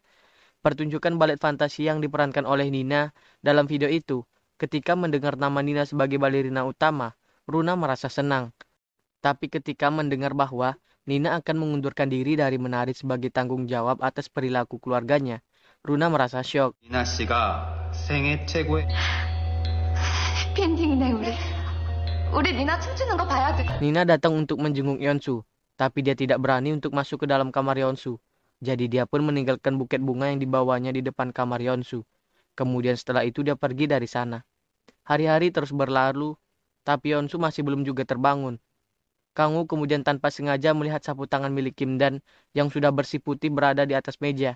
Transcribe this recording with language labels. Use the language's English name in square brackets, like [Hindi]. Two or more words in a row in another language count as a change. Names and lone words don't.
[Indonesian] Pertunjukan balet fantasi yang diperankan oleh Nina dalam video itu, ketika mendengar nama Nina sebagai balerina utama, Runa merasa senang. Tapi ketika mendengar bahwa Nina akan mengundurkan diri dari menari sebagai tanggung jawab atas perilaku keluarganya, Runa merasa syok. [Korean] 니나 씨가 생애 최고의 팬딩이네 우리 니나 춤추는 거 봐야 돼. [Indonesian] Nina datang untuk menjenguk Yeonsu, tapi dia tidak berani untuk masuk ke dalam kamar Yeonsu. Jadi dia pun meninggalkan buket bunga yang dibawanya di depan kamar Yeonsu. Kemudian setelah itu dia pergi dari sana. Hari-hari terus berlalu, tapi Yeonsu masih belum juga terbangun. Kang-woo kemudian tanpa sengaja melihat sapu tangan milik Kim Dan yang sudah bersih putih berada di atas meja.